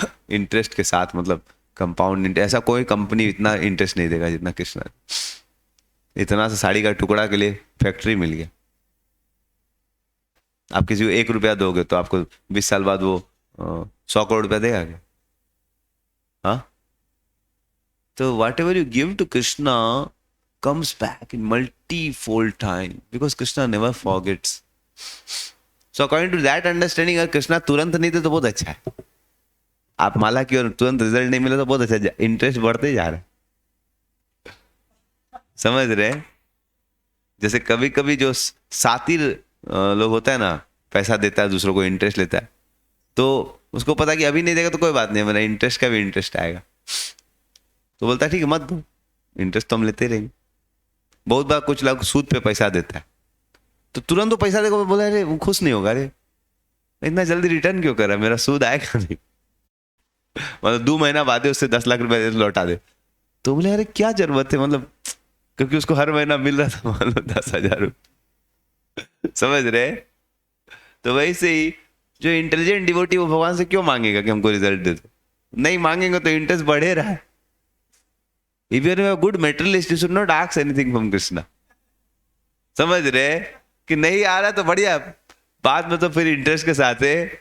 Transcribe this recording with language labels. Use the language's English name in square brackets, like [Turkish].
[Hindi] Interest के साथ, मतलब कंपाउंड, ऐसा कोई कंपनी इतना इंटरेस्ट नहीं देगा जितना कृष्णा। इतना सा साड़ी का टुकड़ा के लिए फैक्ट्री मिल गया। आप किसी को 1 रुपया दोगे तो आपको 20 साल बाद वो 100 करोड़ रुपया देगा क्या? हाँ। [English] तो whatever you give to Krishna comes back in multi-fold time because Krishna never forgets. So according to that understanding, [Hindi] अगर कृष्णा तुरंत नहीं थे तो बहुत अच्छा है। आप माला की और तुरंत रिजल्ट नहीं मिला तो बहुत अच्छा, इंटरेस्ट बढ़ते जा रहा है। समझ रहे? जैसे कभी कभी जो सातिर लोग होता है ना, पैसा देता है दूसरों को, इंटरेस्ट लेता है, तो उसको पता कि अभी नहीं देगा तो कोई बात नहीं, मेरा इंटरेस्ट का भी इंटरेस्ट आएगा, तो बोलता है ठीक है मत दो, इंटरेस्ट तो हम लेते रहेंगे। बहुत बार कुछ लोग सूद पे पैसा देता है, तो तुरंत वो पैसा देखो, बोला अरे वो खुश नहीं होगा, अरे इतना जल्दी रिटर्न क्यों कर रहा है, मेरा सूद आएगा नहीं। मतलब 2 महीना बाद उससे 10 लाख रुपए लौटा दे, तो बोले अरे क्या जरूरत है, मतलब क्योंकि उसको हर महीना मिल रहा था मान लो 10,000 रुपये। समझ रहे? तो वैसे ही जो इंटेलिजेंट डिवोटी वो भगवान से क्यों मांगेगा कि हमको रिजल्ट दे दो? नहीं मांगेंगे तो इंटरेस्ट बढ़े रहा है। [English] If you are a good materialist, you should not ask anything from Krishna. [Hindi] समझ रहे कि नहीं आ रहा तो बढ़िया, बाद में तो फिर इंटरेस्ट के साथ है।